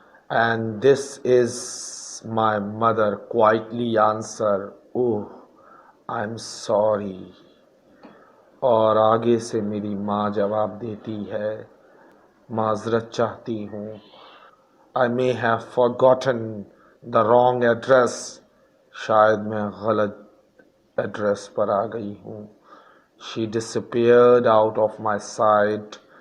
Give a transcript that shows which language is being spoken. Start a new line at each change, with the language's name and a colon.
English: And this is my mother quietly answered, Oh, I'm sorry.
Urdu: اور آگے سے میری ماں جواب دیتی ہے، معذرت چاہتی ہوں.
English: I may have forgotten the wrong address.
Urdu: شاید میں غلط ایڈریس پر آ گئی ہوں.
English: She disappeared out of my sight.